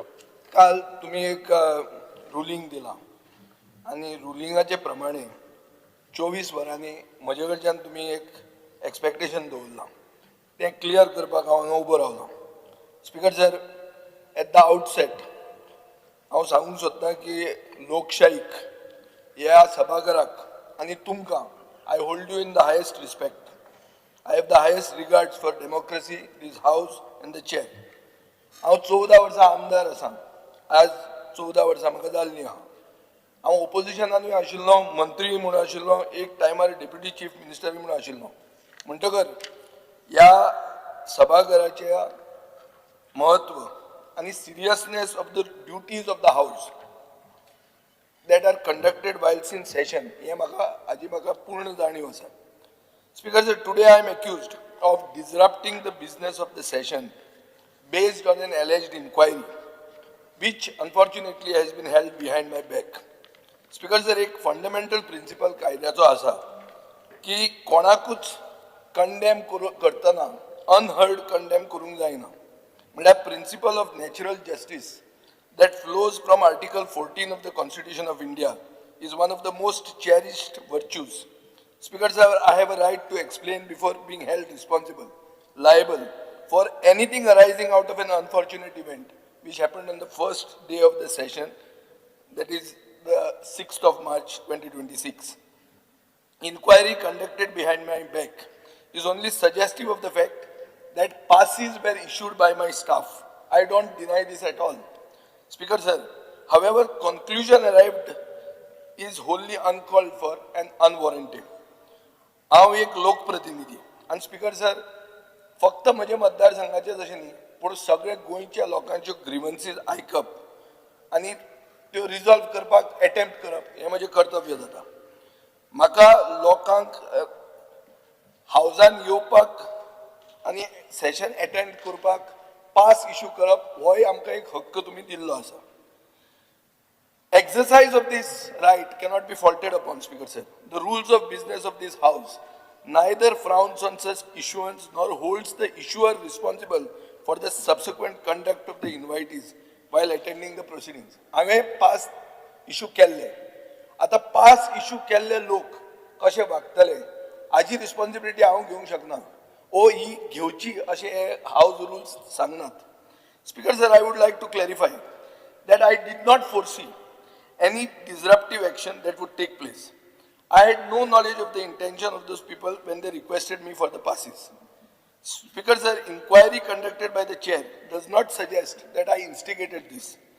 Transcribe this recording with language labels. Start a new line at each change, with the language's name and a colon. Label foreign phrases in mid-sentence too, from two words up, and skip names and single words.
Konkani: काल तुम्ही एक रुलिंग दिला आणि रुलिंगाचे प्रमाणे 24 वरांनी म्हजे कडच्यान तुम्ही एक एक्सपेक्टेशन दवरला ते क्लियर करपाक हांव उबो रावलो.
English: Speaker sir, at the outset
Konkani: हांव सांगूंक सोदतां की लोकशाहीक ह्या सभाघराक आनी तुमकां
English: I hold you in the highest respect. I have the highest regards for democracy, this house and the chair.
Konkani: हांव 14 वर्सां आमदार आसा. आज 14 वर्सां म्हाका जाल्लीं आहा. हांव ओपोजिशनानूय आशिल्लो, मंत्री म्हणून आशिल्लो, एक टायमार
English: deputy chief minister
Konkani: म्हणून आशिल्लो. म्हणटकर ह्या सभाघराच्या महत्व आनी
English: seriousness of the duties of the house that are conducted whilst in session
Konkani: हे म्हाका पूर्ण जाणीव आसा.
English: Speaker sir, today I am accused of disrupting the business of the session based on an alleged inquiry, which unfortunately has been held behind my back. Speaker sir,
Konkani: एक
English: fundamental principle
Konkani: कायद्याचो आसा की कोणाकूच condemn करतना unheard condemn करूंक जायना.
English: म्हळ्यार principle of natural justice that flows from Article 14 of the Constitution of India is one of the most cherished virtues. Speaker sir, I have a right to explain before being held liable for anything arising out of an unfortunate event which happened on the first day of the session, that is the 6th of March 2026. Inquiry conducted behind my back is only suggestive of the fact that passes were issued by my staff. I don't deny this at all. Speaker sir, however, conclusion arrived is wholly uncalled for and unwarranted.
Konkani: हांव एक लोकप्रतिनिधी आणि
English: Speaker sir,
Konkani: फक्त म्हजे मतदारसंघाचे अशें न्ही, पूण सगळे गोंयच्या लोकांच्यो ग्रीवन्सीज आयकप आनी त्यो रिजॉल्व करपाक अटेम्प्ट करप हें म्हजें कर्तव्य जाता. म्हाका लोकांक हावजान येवपाक आनी
English: session attend
Konkani: करपाक
English: pass issue
Konkani: करप होय आमकां एक हक्क तुमी दिल्लो आसा.
English: Exercise of this right cannot be faulted upon, Speaker sir. The rules of business of this house neither frowns on such issuance nor holds the issuer responsible for the subsequent conduct of the invitees while attending the proceedings.
Konkani: हांवें
English: pass issue
Konkani: केल्ले, आतां
English: pass issue
Konkani: केल्ले लोक कशे वागतले हाची रिस्पॉन्सिबिलिटी हांव घेवंक शकना. ओ ही घेवची अशें हे
English: house rules
Konkani: सांगनात.
English: Speaker sir, I would like to clarify that I did not foresee any disruptive action that would take place. I had no knowledge of the intention of those people when they requested me for the passes. Speaker sir, inquiry conducted by the chair does not suggest that I instigated this.